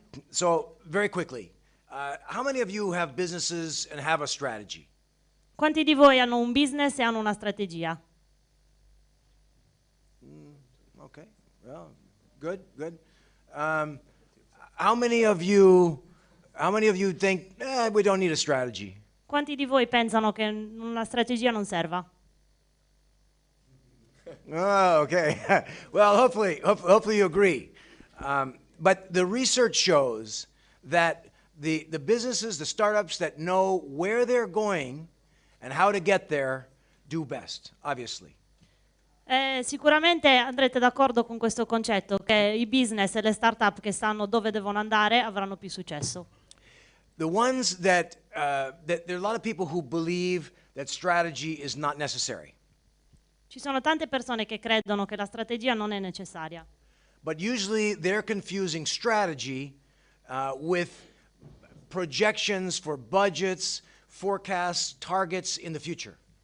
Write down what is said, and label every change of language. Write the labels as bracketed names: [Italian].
[English] So, very quickly, how many of you have businesses and have a strategy? [Italian] Quanti di voi hanno un business e hanno una strategia? [English] Okay, well, good. How many of you think we don't need a strategy? [Italian] Quanti di voi pensano che una strategia non serva? [English] Oh, okay. Well, hopefully you agree. But the research shows that the businesses, the startups that know where they're going and how to get there do best, obviously. [Italian] Sicuramente andrete d'accordo con questo concetto, che i business e le startup che sanno dove devono andare avranno più successo. [English] The ones that there are a lot of people who believe that strategy is not necessary. [Italian] Ci sono tante persone che credono che la strategia non è necessaria. [English] But usually they're confusing strategy with projections for budgets, forecasts, targets in the future.